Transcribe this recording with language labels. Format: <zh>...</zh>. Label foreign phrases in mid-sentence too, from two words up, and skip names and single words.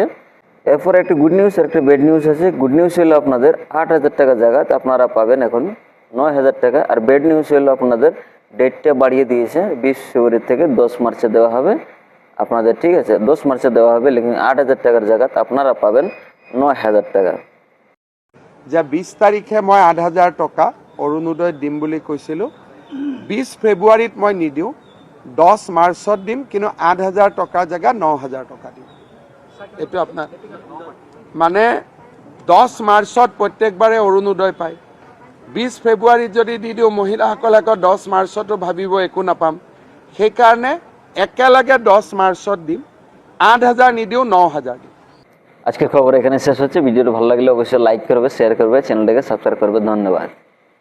<bn>এরপরে একটি</bn> <en>good news</en> <bn>আর একটি</bn> <en>bad news</en> <bn>আছে।</bn> <en>good news</en> <bn>হলো আপনাদের 8,000 টাকা জায়গাতে আপনারা পাবেন এখন 9,000 টাকা। আর</bn> <en>bad news</en> <bn>হলো আপনাদের ডেটটা বাড়িয়ে দিয়েছে, 20 ফেব্রুয়ারি থেকে 10 মার্চে দেওয়া হবে আপনাদের। ঠিক আছে, 10 মার্চে দেওয়া হবে, লেকিন 8,000 টাকার জায়গাতে আপনারা পাবেন 9,000 টাকা।</bn> <as>যে 20 তাৰিখে মই 8,000 টকা অৰুণোদয় দিম বুলি কৈছিলোঁ। 20 ফেব্ৰুৱাৰীত মই নিদিওঁ, 10 মাৰ্চত দিম, কিন্তু 8,000 টকাৰ জেগা 9,000 টকা দিম। এইটো আপোনাৰ মানে 10 মাৰ্চত প্ৰত্যেকবাৰে অৰুণোদয় পায়। 20 ফেব্ৰুৱাৰীত যদি দি দিওঁ, মহিলাসকলে আকৌ 10 মাৰ্চতো ভাবিব একো নাপাম। সেইকাৰণে একেলগে 10 মাৰ্চত দিম, 8,000 নিদিওঁ, 9,000 দিম।</as> <bn>আজকের খবর এখানে শেষ হচ্ছে। ভিডিওটা ভালো লাগলে অবশ্যই লাইক করবে, শেয়ার করবে, চ্যানেলটাকে সাবস্ক্রাইব করবে। ধন্যবাদ।</bn>